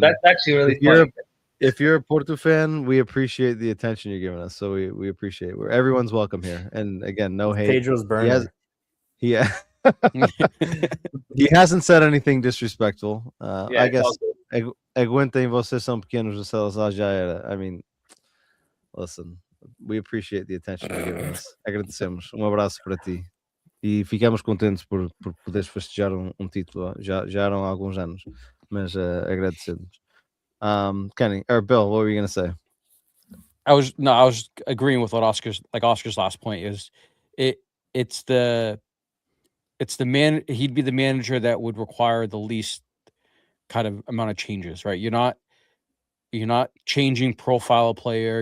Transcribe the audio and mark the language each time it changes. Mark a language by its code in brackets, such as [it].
[en] that's actually really funny. If you're a Porto fan, we appreciate the attention you're giving us. So we appreciate it. Everyone's welcome here. And again, no hate. Pedro's burner. He hasn't said anything disrespectful. I guess [pt] aguentem vocês são pequenos do Salazar já era. [en] I mean, listen, we appreciate the attention you're giving us. [pt] Agradecemos. Abraço para ti. E ficamos contentes por poderes festejar um título. Já eram há alguns anos, mas agradecemos. [en] Kenny or Bill, what were you gonna say? I was agreeing with what Oscar's last point is. It's the man. He'd be the manager that would require the least kind of amount of changes, right? You're not changing profile of player.